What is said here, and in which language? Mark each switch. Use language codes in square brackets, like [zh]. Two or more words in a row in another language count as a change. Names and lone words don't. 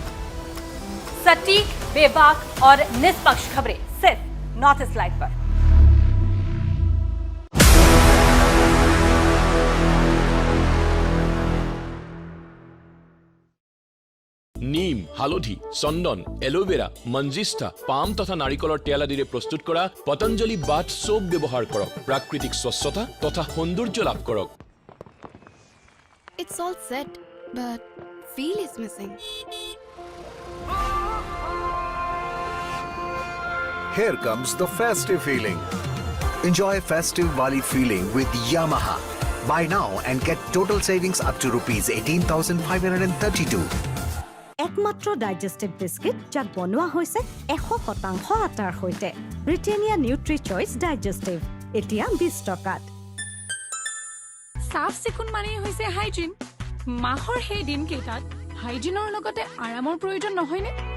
[hi] सटीक, बेबाक और निष्पक्ष खबरें सिर्फ नॉर्थ ईस्ट लाइव पर। [as] নীম, হালধি, চন্দন, এলোভেৰা, মঞ্জিষ্ঠা, পাম তথা नारिकলৰ তেল আদিৰে প্ৰস্তুত কৰা পতঞ্জলি বাথ সোপ ব্যৱহাৰ কৰক। প্ৰাকৃতিক স্বচ্ছতা তথা সৌন্দৰ্য লাভ কৰক। [en] It's all set, but feel is missing. Here comes the festive feeling. Enjoy festive Wali feeling with Yamaha. Buy now and get total savings up to rupees 18,532. [as] একমাত্ৰ [en] digestive biscuit [as] যাক বনোৱা হৈছে 100% আটাৰ সৈতে। ব্ৰিটেনিয়া নিউট্ৰি চইচ ডাইজেষ্টিভ এতিয়া 20 টকাত। সাফ চিকুণ মানে হৈছে হাইজিন। মাহৰ সেই দিন কেইটাত হাইজিনৰ লগতে আৰামৰ প্ৰয়োজন নহয়নে?